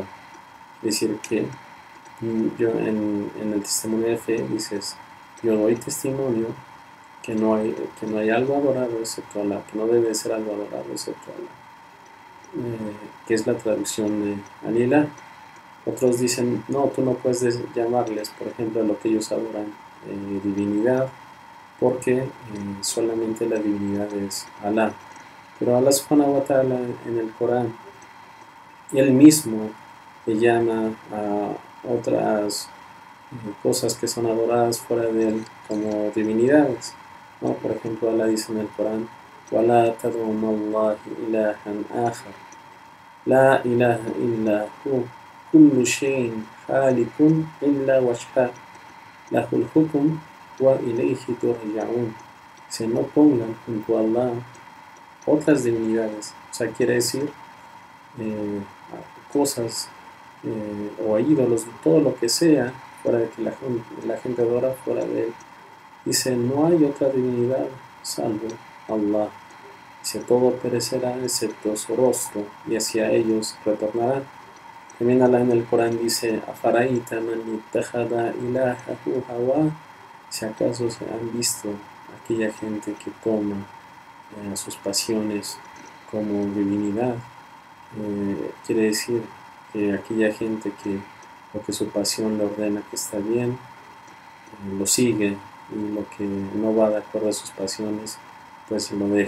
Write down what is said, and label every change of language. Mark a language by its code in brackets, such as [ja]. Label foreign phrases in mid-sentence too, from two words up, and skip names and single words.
[es] Es decir, que yo en el testimonio de fe dices, yo doy testimonio que no hay algo adorado excepto Allah, que no debe ser algo adorado excepto Allah, que es la traducción de al-ilah. Otros dicen, no, tú no puedes llamarles, por ejemplo, a lo que ellos adoran divinidad, porque solamente la divinidad es Allah. Pero Allah [ar] سبحانه وتعالى [es] en el Corán, él mismo le llama a otras cosas que son adoradas fuera de él como divinidades, ¿no? Por ejemplo, Allah dice en el Corán, [ar] وَلَا تَدْعُ مَعَ اللَّهِ إِلَهًا آخَرَ لَا إِلَهَ إِلَّا هُوَ كُلُّ شَيْءٍ خَالِقٌ إِلَّا وَجْهَهُ لَهُ الْحُكْمُ وَإِلَيْهِ تُرْجَعُونَ. [es] Se no pongan junto a Allah otras divinidades. O sea, quiere decir eh, cosas o ídolos, todo lo que sea, fuera de que la gente adora fuera de él. Dice, no hay otra divinidad salvo Allah. Dice, todo perecerá excepto su rostro, y hacia ellos retornarán. También Allah en el Corán dice, [ar] أفرأيت من اتخذ إلهه هواه. [es] Si acaso se han visto aquella gente que toma sus pasiones como divinidad, quiere decir que aquella gente que lo que su pasión le ordena que está bien, lo sigue, y lo que no va de acuerdo a sus pasiones, pues lo deja.